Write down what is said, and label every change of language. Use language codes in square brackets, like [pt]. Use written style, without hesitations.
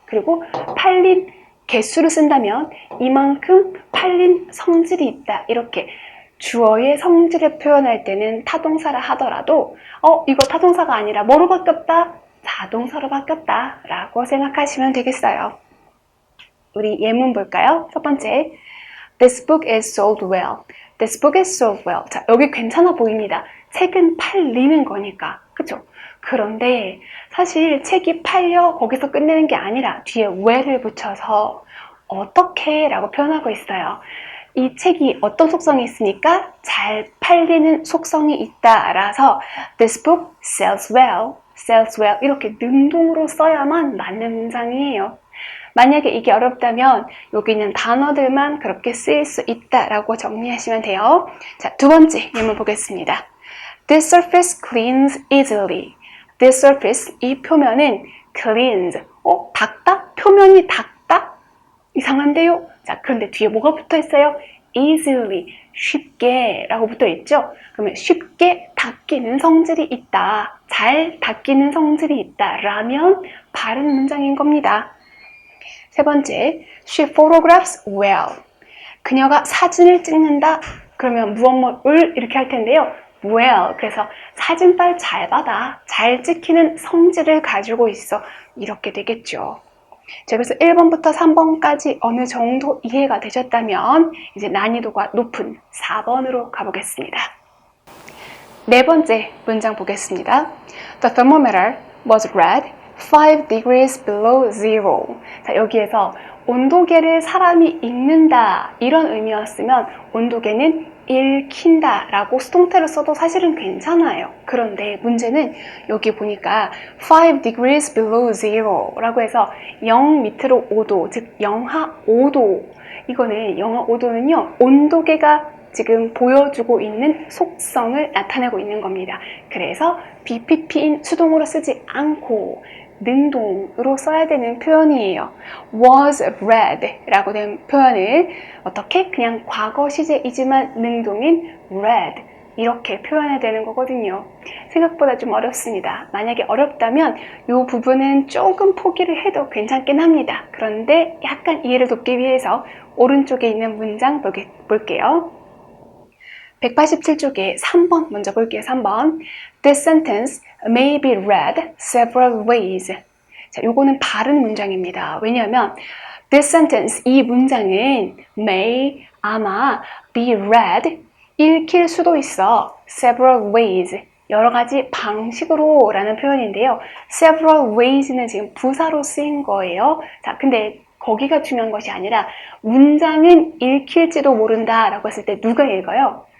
[ko] 그리고 팔린 개수를 쓴다면 이만큼 팔린 성질이 있다. 이렇게 주어의 성질을 표현할 때는 타동사라 하더라도 이거 타동사가 아니라 뭐로 바뀌었다? 자동사로 바뀌었다 라고 생각하시면 되겠어요. 우리 예문 볼까요? 첫 번째, [en] This book is sold well. This book is sold well. [ko] 자, 여기 괜찮아 보입니다. 책은 팔리는 거니까. 그쵸? 그런데 사실 책이 팔려 거기서 끝내는 게 아니라 뒤에 well을 붙여서 어떻게 라고 표현하고 있어요. 이 책이 어떤 속성이 있으니까 잘 팔리는 속성이 있다라서 [en] This book sells well, [ko] sells well 이렇게 능동으로 써야만 맞는 문장이에요. 만약에 이게 어렵다면 여기 있는 단어들만 그렇게 쓰일 수 있다라고 정리하시면 돼요. 자, 두 번째 예문 보겠습니다. [en] This surface cleans easily. [ko] This surface, 이 표면은 cleans, 닦다? 표면이 닦다? 이상한데요? 자, 그런데 뒤에 뭐가 붙어 있어요? easily, 쉽게 라고 붙어 있죠? 그러면 쉽게 닦이는 성질이 있다, 잘 닦이는 성질이 있다 라면 바른 문장인 겁니다. 세 번째, [en] she photographs well. [ko] 그녀가 사진을 찍는다. 그러면 무엇을 이렇게 할 텐데요. well. 그래서 사진빨 잘 받아. 잘 찍히는 성질을 가지고 있어. 이렇게 되겠죠. 자, 그래서 1번부터 3번까지 어느 정도 이해가 되셨다면 이제 난이도가 높은 4번으로 가보겠습니다. 네 번째 문장 보겠습니다. [en] The thermometer was read 5 degrees below zero. [ko] 자, 여기에서 온도계를 사람이 읽는다 이런 의미였으면 온도계는 읽힌다 라고 수동태로 써도 사실은 괜찮아요. 그런데 문제는 여기 보니까 [en] 5 degrees below zero [ko] 라고 해서 0 밑으로 5도, 즉 영하 5도. 이거는 영하 5도는요 온도계가 지금 보여주고 있는 속성을 나타내고 있는 겁니다. 그래서 BPP인 수동으로 쓰지 않고 능동으로 써야 되는 표현이에요. was read 라고 된 표현을 어떻게? 그냥 과거 시제이지만 능동인 read 이렇게 표현해야 되는 거거든요. 생각보다 좀 어렵습니다. 만약에 어렵다면 이 부분은 조금 포기를 해도 괜찮긴 합니다. 그런데 약간 이해를 돕기 위해서 오른쪽에 있는 문장 볼게요. 187쪽에 3번 먼저 볼게요. 3번. [en] This sentence may be read several ways. [ko] 자, 요거는 바른 문장입니다. 왜냐하면 this sentence, 이 문장은 may, 아마 be read, 읽힐 수도 있어. several ways, 여러 가지 방식으로 라는 표현인데요. several ways는 지금 부사로 쓰인 거예요. 자, 근데 거기가 중요한 것이 아니라 문장은 읽힐지도 모른다 라고 했을 때 누가 읽어요?